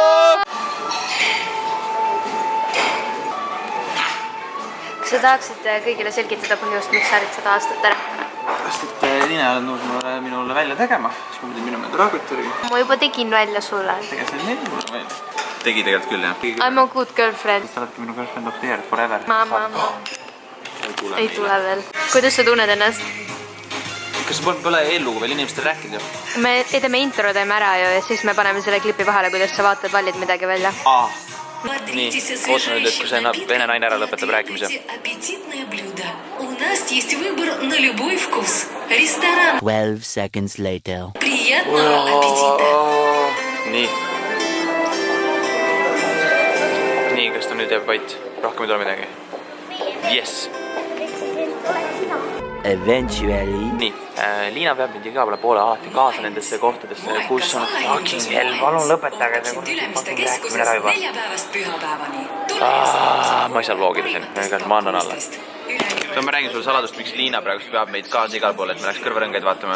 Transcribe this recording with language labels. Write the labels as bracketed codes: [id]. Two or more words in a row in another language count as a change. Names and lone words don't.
[et] Kas sa tahaksid kõigile selgitada põhjust, miks sa harid 100 aastat ära? Pärast, et Liina on nõus minule välja tegema, siis ma pidin minema rahakotti. Ma juba tegin välja sulle. Tegelikult see mulle välja. Tegi tegelikult küll, jah. [en] I'm a good girlfriend. [et] Sa oledki minu [en] girlfriend of the year forever. [et] Ma. Ei tule veel. Kuidas sa tunned ennast? Kas pole eellugu veel inimestel rääkida? Me teeme intro, teeme ära ja siis me paneme selle klipi vahele, kuidas sa vaatad, valid midagi välja. Nii, ootan nüüd, et kui see vene naine ära lõpetab rääkimise. [en] 12 seconds later. [et] Nii, kas ta nüüd jääb vait? Rohkem ei tule midagi? [en] Yes! Eventually. [et] Nii, Liina peab mind iga poole alati kaasa nendesse kohtadesse, kus on [en] fucking hell, [et] palun lõpetage see fucking rääkimine ära juba. Ma ei saa vlogida siin, ma annan alla. Ma räägin sulle saladust, miks Liina praegu peab meid kaasa igal pool, et me läheks kõrvarõngaid vaatama.